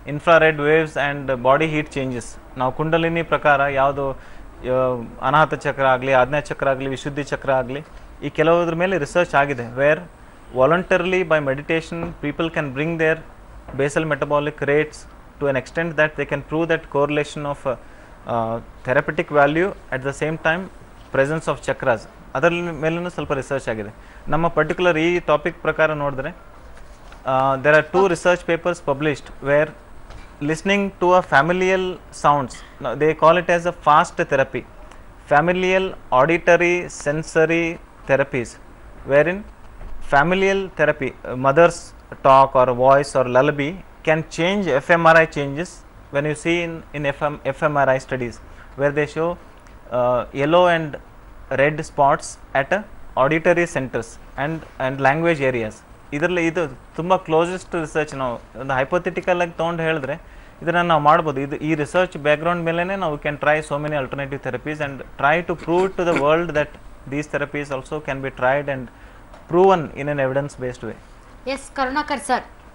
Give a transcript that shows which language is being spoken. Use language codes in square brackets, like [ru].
[kn] Infrared waves and body heat changes. ನಾವು ಕುಂಡಲಿನಿ ಪ್ರಕಾರ ಯಾವುದು ಅನಾಹತ ಚಕ್ರ ಆಗಲಿ, ಆಜ್ಞಾ ಚಕ್ರ ಆಗಲಿ, ವಿಶುದ್ಧಿ ಚಕ್ರ ಆಗಲಿ, ಈ ಕೆಲವುದ್ರ ಮೇಲೆ ರಿಸರ್ಚ್ ಆಗಿದೆ. [en] Where voluntarily by meditation people can bring their basal metabolic rates to an extent that they can prove that correlation of therapeutic value at the same time presence of chakras. [kn] ಅದರ ಮೇಲೂ ಸ್ವಲ್ಪ research ಆಗಿದೆ. ನಮ್ಮ particular ಈ topic ಪ್ರಕಾರ ನೋಡಿದ್ರೆ [en] there are 2 research papers published where listening to a familial sounds, they call it as a fast therapy. familial auditory sensory therapies, wherein familial therapy, mother's talk or voice or lullaby can change fMRI changes. When you see in fMRI studies where they show yellow and red spots at auditory centers and language areas. [kn] ಇದರಲ್ಲಿ ಇದು ತುಂಬ closest research. ನಾವು ಒಂದು hypothetical ಆಗಿ ತೊಗೊಂಡು ಹೇಳಿದ್ರೆ ಇದನ್ನು ನಾವು ಮಾಡ್ಬೋದು. ಇದು ಈ ರಿಸರ್ಚ್ ಬ್ಯಾಕ್ಗ್ರೌಂಡ್ ಮೇಲೆ ನಾವು [en] Can try so many alternative therapies and try to prove to the world that these therapies also can be tried and proven in an evidence based way. Yes Karunakar sir.